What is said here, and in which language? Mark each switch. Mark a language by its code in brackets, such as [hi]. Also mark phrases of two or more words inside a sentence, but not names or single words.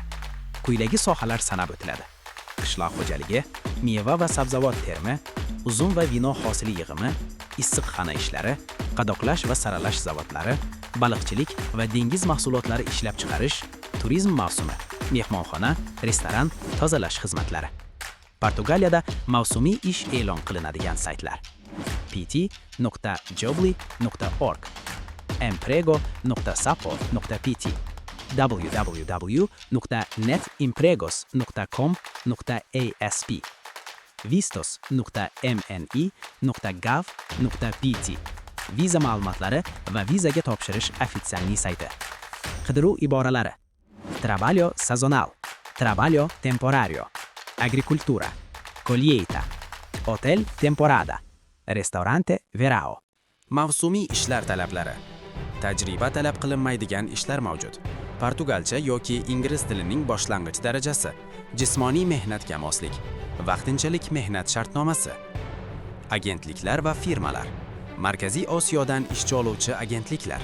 [uz] Quyidagi sohalar sanab o'tiladi. Qishloq xo'jaligi, meva va sabzavot terimi, uzum va vino hosili yig'imi, issiqxona ishlari, qadoqlash va saralash zavodlari, baliqchilik va dengiz mahsulotlari ishlab chiqarish, turizm mavsumi, mehmonxona, restoran, tozalash xizmatlari. Portugaliyada mavsumiy ish e'lon qilinadigan saytlar: pt.jobly.org, emprego.sapo.pt, www.netempregos.com.asp, vistos.mni.gov.pt. Viza ma'lumotlari va vizaga topshirish ofitsialniy sayti. Qidiruv iboralari: [pt] trabalho sazonal, trabalho temporario, agricultura, colheita, hotel temporada, restorante verão. [uz] Mavsumiy ishlar talablari. Tajriba talab qilinmaydigan ishlar mavjud. Portugalcha yoki ingliz tilining boshlang'ich darajasi, jismoniy mehnatga moslik, vaqtinchalik mehnat shartnomasi. Agentliklar va firmalar. Markaziy Osiyodan ishchi oluvchi agentliklar.